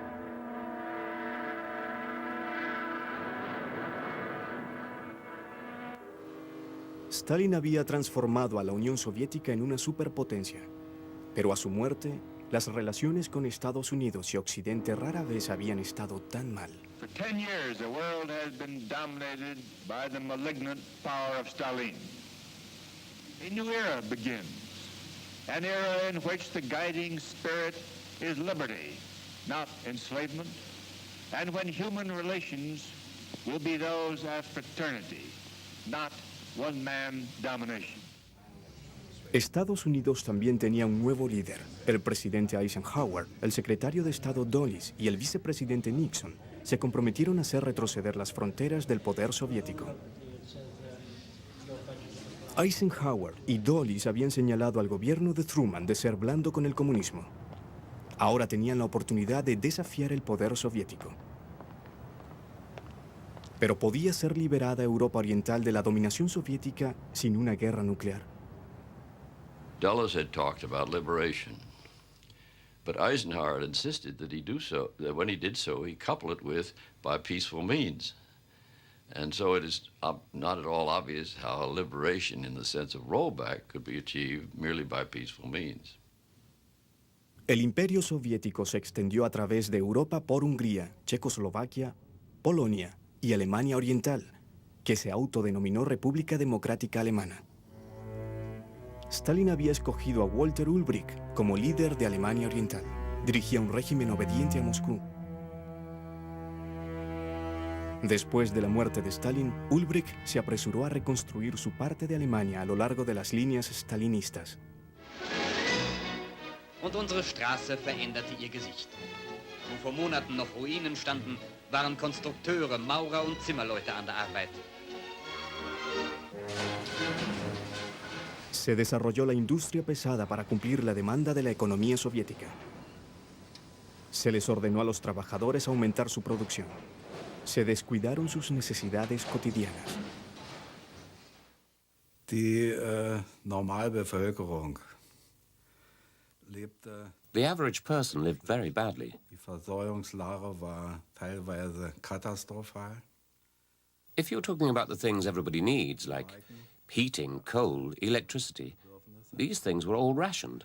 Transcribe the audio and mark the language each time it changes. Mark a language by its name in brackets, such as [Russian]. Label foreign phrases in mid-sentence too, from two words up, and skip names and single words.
[Spanish] Stalin había transformado a la Unión Soviética en una superpotencia, pero a su muerte, las relaciones con Estados Unidos y Occidente rara vez habían estado tan mal. [English] For 10 years, the world has been dominated by the malignant power of Stalin. A new era begins, an era in which the guiding spirit is liberty, not enslavement, and when human relations will be those of fraternity, not one-man domination. [Spanish] Estados Unidos también tenía un nuevo líder, el presidente Eisenhower, el secretario de Estado Dulles y el vicepresidente Nixon se comprometieron a hacer retroceder las fronteras del poder soviético. Eisenhower y Dulles habían señalado al gobierno de Truman de ser blando con el comunismo. Ahora tenían la oportunidad de desafiar el poder soviético. Pero ¿podía ser liberada Europa Oriental de la dominación soviética sin una guerra nuclear? [English] Dulles had talked about liberation, but Eisenhower had insisted that that when he did so, he coupled it with by peaceful means. And so it is not at all obvious how liberation in the sense of rollback could be achieved merely by peaceful means. [Spanish] El imperio soviético se extendió a través de Europa por Hungría, Checoslovaquia, Polonia y Alemania Oriental, que se autodenominó República Democrática Alemana. Stalin había escogido a Walter Ulbricht como líder de Alemania Oriental. Dirigía un régimen obediente a Moscú. Después de la muerte de Stalin, Ulbricht se apresuró a reconstruir su parte de Alemania a lo largo de las líneas stalinistas. [German] Und unsere Straße veränderte ihr Gesicht. Wo vor Monaten noch Ruinen standen, waren Konstrukteure, Maurer und Zimmerleute an der Arbeit. [Spanish] Se desarrolló la industria pesada para cumplir la demanda de la economía soviética. Se les ordenó a los trabajadores aumentar su producción. Se descuidaron sus necesidades cotidianas. [German] Die Normalbevölkerung lebte. [English] The average person lived very badly. [German] Die Versorgungslage war teilweise katastrophal. [English] If you're talking about the things everybody needs, like heating, coal, electricity, these things were all rationed.